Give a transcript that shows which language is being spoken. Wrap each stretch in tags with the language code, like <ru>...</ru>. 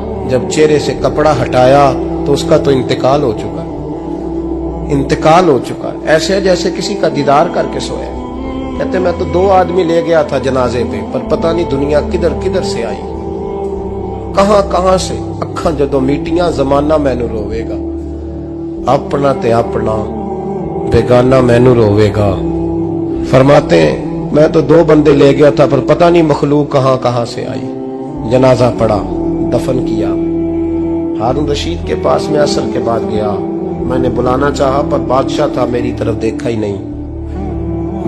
<ur>جب چہرے سے کپڑا ہٹایا تو اس کا تو انتقال ہو چکا, انتقال ہو چکا, ایسے جیسے کسی کا دیدار کر کے سویا. کہتے میں تو 2 آدمی لے گیا تھا جنازے پہ, پر پتہ نہیں دنیا کدھر کدھر سے آئی, کہاں کہاں سے.</ur> <pa>اکھاں جدوں میٹیاں زمانہ مینوں روے گا, اپنا تے اپنا بیگانہ مینوں روے گا.</pa> <ur>فرماتے ہیں میں تو 2 بندے لے گیا تھا, پر پتہ نہیں مخلوق کہاں کہاں سے آئی. جنازہ پڑا, دفن کیا. ہارون رشید کے پاس میں عصر کے بعد گیا, میں نے بلانا چاہا پر بادشاہ تھا, میری طرف دیکھا ہی نہیں.</ur>